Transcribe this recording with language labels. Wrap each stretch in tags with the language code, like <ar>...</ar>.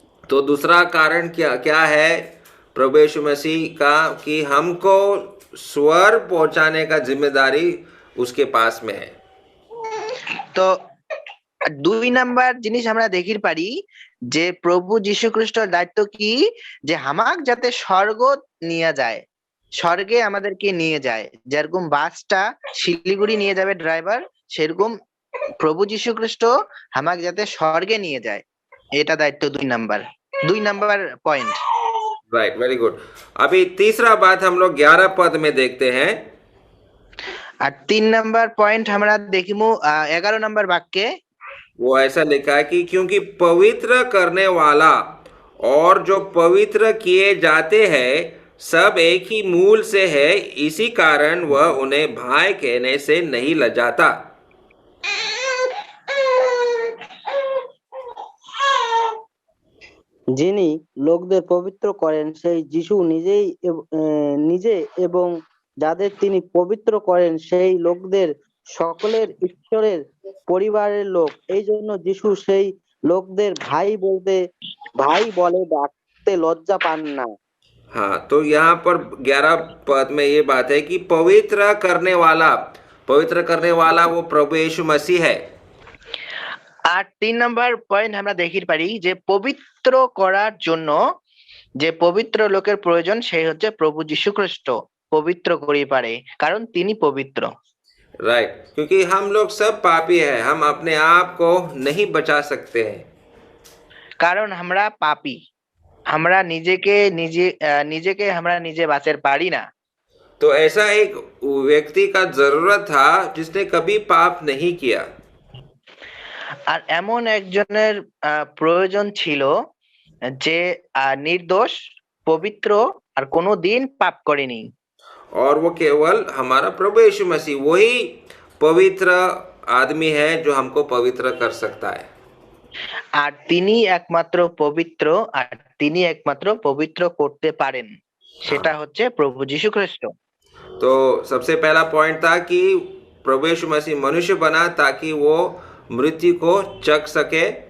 <hi>तो दूसरा कारण क्या क्या है प्रभु यीशु मसीह का? कि हमको स्वर पहुंचाने का जिम्मेदारी उसके पास में है।</hi> <bn>তো 2 নাম্বার জিনিস আমরা দেখির পারি যে প্রভু যীশু খ্রিস্টের দায়িত্ব কি, যে হামাক যাতে স্বর্গ নিয়ে যায়, স্বর্গে আমাদেরকে নিয়ে যায়। যেরকম বাসটা শিলিগুড়ি নিয়ে যাবে ড্রাইভার, সেরকম প্রভু যীশু খ্রিস্ট হামাক যাতে স্বর্গে নিয়ে যায়, এটা দায়িত্ব 2 number point.</bn> <en>Right, very good.</en> <hi>अभी तीसरा बात हम लोग 11 पद में देखते हैं।</hi> <bn>আর 3 নাম্বার পয়েন্ট আমরা দেখিমু 11 নাম্বার বাক্যে।</bn> <hi>वो ऐसा लिखा है कि क्योंकि पवित्र करने वाला और जो पवित्र किए जाते हैं सब एक ही मूल से है, इसी कारण वह उन्हें भाई कहने से नहीं लजाता।</hi> <bn>যিনি লোকদের পবিত্র করেন সেই যিশু নিজে এবং যাদের তিনি পবিত্র করেন সেই লোকদের সকলের ঈশ্বরের পরিবারের লোক, এই জন্য যিশু সেই লোকদের ভাই বলে ডাকতে লজ্জা পান না।</bn> <hi>हाँ, तो यहाँ पर 11 पद में ये बात है कि पवित्र करने वाला वो प्रभु यीशु मसीह है।</hi> <bn>আর 3 নাম্বার পয়েন্ট আমরা দেখির পারি যে পবিত্র করার জন্য যে পবিত্র লোকের প্রয়োজন সেই হচ্ছে প্রভু যীশু খ্রিস্ট পবিত্র করি পারে, কারণ তিনি পবিত্র।</bn> <hi>राइट, क्योंकि हम लोग सब पापी हैं, हम अपने आप को नहीं बचा सकते हैं।</hi> <bn>কারণ আমরা পাপী, আমরা নিজেকে আমরা নিজে বাঁচাতে পারি না।</bn> <hi>तो ऐसा एक व्यक्ति का जरूरत था जिसने कभी पाप नहीं किया।</hi> <bn>আর এমন একজনের প্রয়োজন ছিল যে নির্দোষ, পবিত্র আর কোনোদিন পাপ করেনি।</bn> <hi>और वो केवल हमारा प्रभु यीशु मसीह वही पवित्र आदमी है जो हमको पवित्र कर सकता है।</hi> <bn>আর তিনি একমাত্র পবিত্র, আর তিনি একমাত্র পবিত্র করতে পারেন, সেটা হচ্ছে প্রভু যীশু খ্রিস্ট।</bn> <hi>तो सबसे पहला पॉइंट था कि प्रभु यीशु मसीह मनुष्य बना ताकि वो मृत्यु को चख सके।</hi>